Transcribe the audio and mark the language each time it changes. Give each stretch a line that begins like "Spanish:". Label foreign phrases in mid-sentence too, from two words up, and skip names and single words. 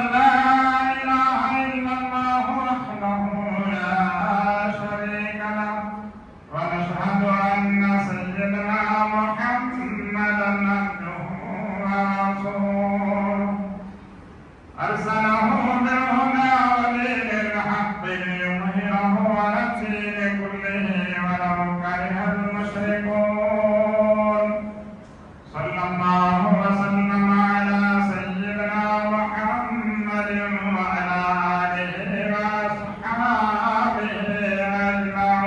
Arabic: لا إله إلا الله وحده لا شريك له و نشهد أن سيدنا محمدا عبده و رسوله أرسله بالهدى ودين الحق ليظهره على الدين كله ولو كره المشركون صلى الله وسلم على سيدنا محمد وعلى آله وأصحابه أجمعين.